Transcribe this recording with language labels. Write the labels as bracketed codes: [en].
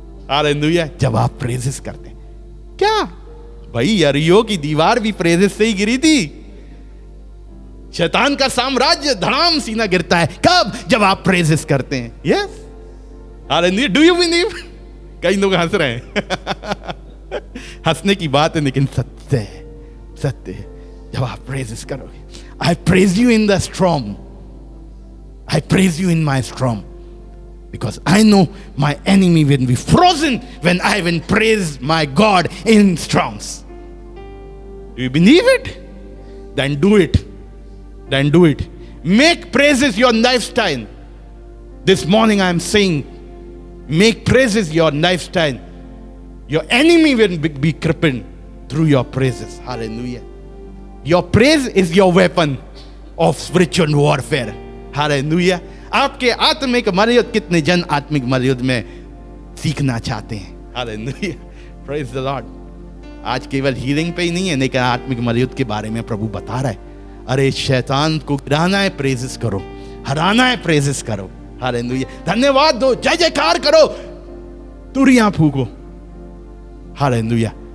[hi] Hallelujah. जब आप praises करते हैं, क्या भाई यरीहो की दीवार भी प्रेजेस से ही गिरी थी। शैतान का साम्राज्य धड़ाम सीना गिरता है कब? जब आप प्रेजेस करते हैं। Yes, hallelujah. [en] Do you believe? [hi] कई लोग हंस रहे हैं। हंसने की बात है, लेकिन सत्य है, सत्य है। जब आप प्रेजेस करोगे, [en] I praise you in the storm, I praise you in my storm, because I know my enemy will be frozen when I will praise my God in storms. Do you believe it? Then do it. Then do it. Make praises your lifestyle. This morning I am saying, make praises your lifestyle. Your enemy will be crippled through your praises. Hallelujah. Your praise is your weapon of spiritual warfare. [hi] Hallelujah. आपके आत्मिक मरयुद्ध, कितने जन आत्मिक मरयुद्ध में सीखना चाहते हैं? Hallelujah, praise the Lord. आज केवल हीलिंग पे ही नहीं है, लेकिन आत्मिक मरयुद्ध के बारे में प्रभु बता रहा है। अरे शैतान को गिराना है, प्रेजेस करो। हराना है, प्रेजेस करो। हालेलुया। धन्यवाद दो, जय जयकार करो, तुरियां फूको। हालेलुया।